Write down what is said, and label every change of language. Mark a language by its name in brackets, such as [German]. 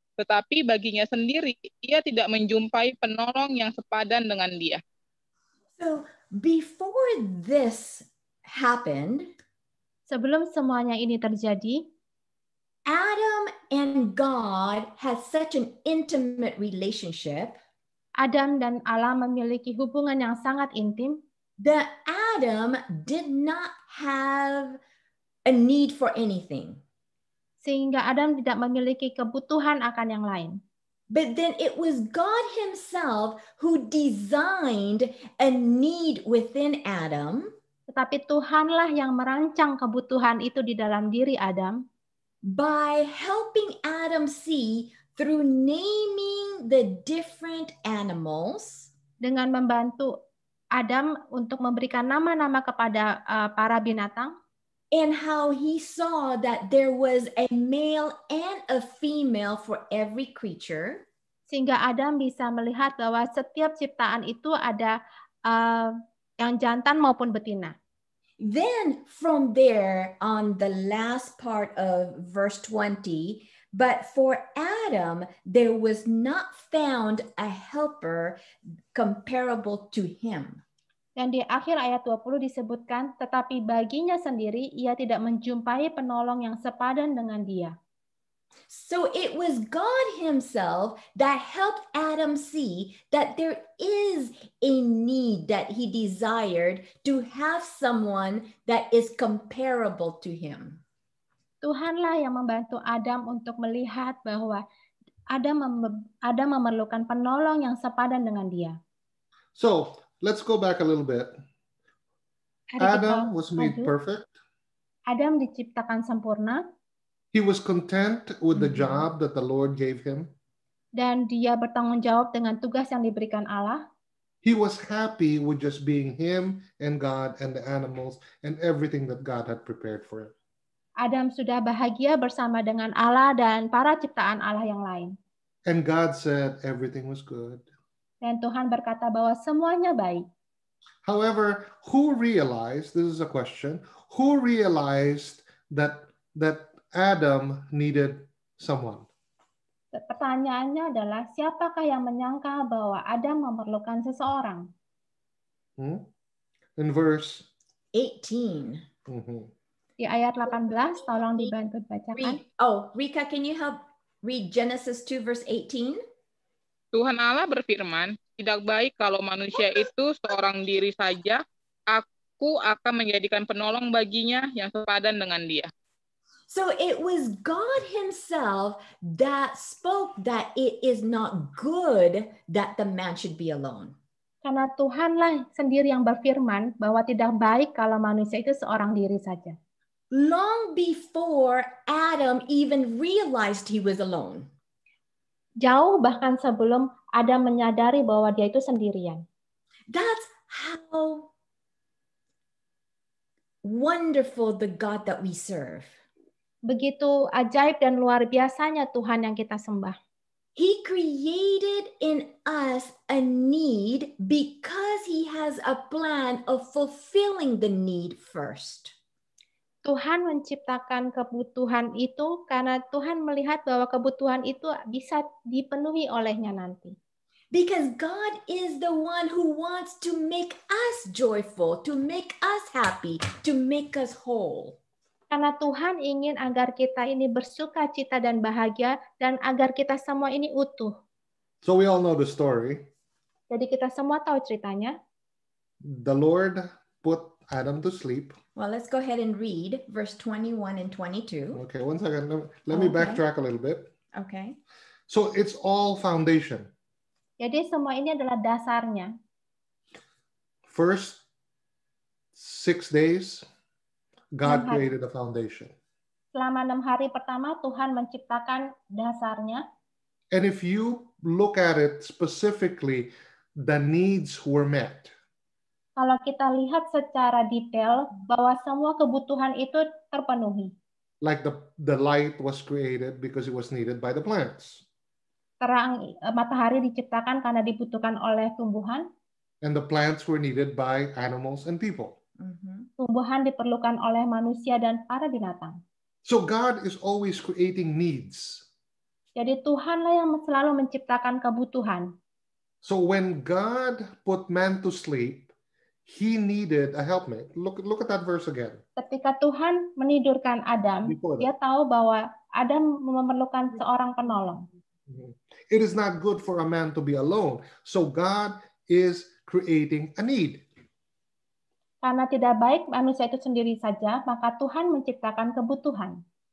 [Indonesian] Tetapi baginya sendiri, ia tidak menjumpai penolong yang sepadan dengan dia. [English] So, before this happened, [Indonesian] sebelum semuanya ini terjadi, [English] Adam and God had such an intimate relationship. [Indonesian] Adam dan Allah memiliki hubungan yang sangat intim. [English] That Adam did not have a need for anything. [Indonesian] Sehingga Adam tidak memiliki kebutuhan akan yang lain. [English] But then it was God himself who designed a need within Adam. [Indonesian] Tetapi Tuhanlah yang merancang kebutuhan itu di dalam diri Adam. [English] By helping Adam see through naming the different animals. [Indonesian] Dengan membantu Adam untuk memberikan nama-nama kepada para binatang. [English] And how he saw that there was a male and a female for every creature. [Indonesian] Sehingga Adam bisa melihat bahwa setiap ciptaan itu ada yang jantan maupun betina. [English] Then from there on the last part of verse 20, but for Adam, there was not found a helper comparable to him. [Indonesian] Dan di akhir ayat 20 disebutkan, tetapi baginya sendiri ia tidak menjumpai penolong yang sepadan dengan dia. [English] So it was God himself that helped Adam see that there is a need that he desired to have someone that is comparable to him. [Indonesian] Tuhanlah yang membantu Adam untuk melihat bahwa Adam memerlukan penolong yang sepadan dengan dia. [English] So let's go back a little bit. [Indonesian] Mari kita [English] Adam was made [Indonesian] maju. [English] perfect. [Indonesian] Adam diciptakan sempurna [English] He was content with the job that the Lord gave him. [Indonesian] dan dia bertanggung jawab dengan tugas yang diberikan Allah. [English] He was happy with just being him and God and the animals and everything that God had prepared for him. [Indonesian] Adam sudah bahagia bersama dengan Allah dan para ciptaan Allah yang lain. [English] And God said everything was good. [Indonesian] Dan Tuhan berkata bahwa semuanya baik. [English] However, who realized, this is a question, who realized that Adam needed someone? [Indonesian] Pertanyaannya adalah, siapakah yang menyangka bahwa Adam memerlukan seseorang? [English] In verse 18. [Indonesian] Di ayat 18, tolong dibantu bacakan. [English] Rika, can you help read Genesis 2 verse 18? [Indonesian] Tuhan Allah berfirman, tidak baik kalau manusia itu seorang diri saja, aku akan menjadikan penolong baginya yang sepadan dengan dia. [English] So it was God himself that spoke that it is not good that the man should be alone. [Indonesian] Karena Tuhanlah sendiri yang berfirman bahwa tidak baik kalau manusia itu seorang diri saja. [English] Long before Adam even realized he was alone. [Indonesian] Jauh bahkan sebelum Adam menyadari bahwa dia itu sendirian. [English] That's how wonderful the God that we serve. [Indonesian] Begitu ajaib dan luar biasanya Tuhan yang kita sembah. [English] He created in us a need because he has a plan of fulfilling the need first. [Indonesian] Tuhan menciptakan kebutuhan itu karena Tuhan melihat bahwa kebutuhan itu bisa dipenuhi olehnya nanti. [English] Because God is the one who wants to make us joyful, to make us happy, to make us whole. [Indonesian] Karena Tuhan ingin agar kita ini bersuka cita dan bahagia dan agar kita semua ini utuh. [English] So we all know the story. [Indonesian] Jadi kita semua tahu ceritanya. [English] The Lord put Adam to sleep. Well, let's go ahead and read verse 21 and 22. Okay, one second. Let me backtrack a little bit. Okay. So it's all foundation. [Indonesian] Jadi semua ini adalah dasarnya. [English] First 6 days, God [Indonesian] 6 hari. [English] created a foundation. [Indonesian] Selama 6 hari pertama Tuhan menciptakan dasarnya. [English] And if you look at it specifically, the needs were met. [Indonesian] Kalau kita lihat secara detail bahwa semua kebutuhan itu terpenuhi. [English] Like the light was created because it was needed by the plants. [Indonesian] Terang matahari diciptakan karena dibutuhkan oleh tumbuhan. [English] And the plants were needed by animals and people. [Indonesian] Tumbuhan diperlukan oleh manusia dan para binatang. [English] So God is always creating needs. [Indonesian] Jadi Tuhanlah yang selalu menciptakan kebutuhan. [English] So when God put man to sleep, he needed a helpmate. Look at that verse again. [Indonesian] Ketika Tuhan menidurkan Adam, dia tahu bahwa Adam memerlukan seorang penolong. [English] It is not good for a man to be alone. So God is creating a need. [Indonesian] Karena tidak baik manusia itu sendiri saja, maka Tuhan menciptakan kebutuhan.